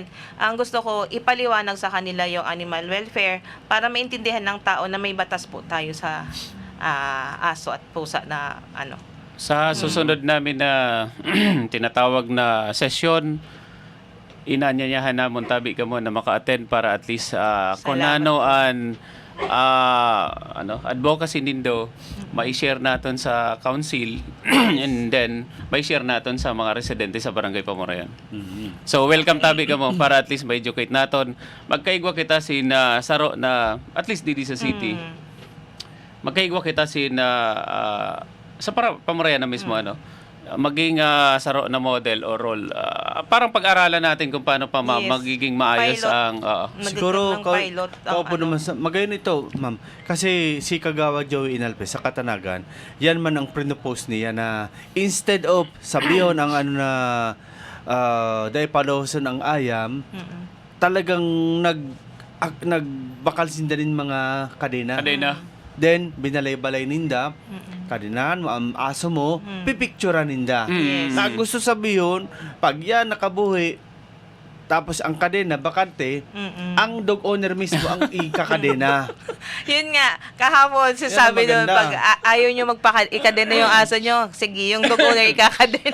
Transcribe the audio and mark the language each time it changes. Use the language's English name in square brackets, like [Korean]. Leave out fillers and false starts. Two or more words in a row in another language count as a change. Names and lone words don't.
[Filipino] Ang gusto ko, ipaliwanag sa kanila yung [English] animal welfare [Filipino] para maintindihan ng tao na may batas po tayo sa aso at pusa na [Bikol] sa susunod namin na tinatawag na sesyon, inanyayahan namon tabi ka mo na maka-attend para [English] at least [Bikol] kung ano an advocacy nindo mai-share naton sa council [English] and then [Bikol] mai-share naton sa mga residente sa Barangay Pamurayan. So welcome tabi ka mo para [English] at least [Bikol] ma-educate naton. Magkaigwa kita saro na [English] at least [Bikol] didi sa city. Magkaigwa kita sa Pamurayan na mismo maging saro na model o role. [Filipino] Parang pag-aralan natin kung paano pa Yes. magiging maayos Pilot. ang Siguro, Ng pilot ang kaupo ano. [Bikol] naman magayon ito, ma'am. Kasi si Kagawad Joey Inalpe sa Katanagan, yan man ang pinopose niya na [English] instead of [Bikol] sabiyon ang ano na dahil paloson ang ayam, talagang nagbakal sindanin mga kadena. kadena. Then, binalay-balay ninda, kadinahan mo, ang aso mo, pipicturean ninda. Yes. [Filipino] Na gusto sabihin, pag yan nakabuhi, tapos ang kadena, bakante, ang [English] dog owner [Filipino] mismo ang ikakadena. Yun nga, kahapon sasabi Yan ang doon, maganda. pag ayaw nyo ikadena yung aso nyo, sige, yung [English] dog owner [Filipino] ikakadena.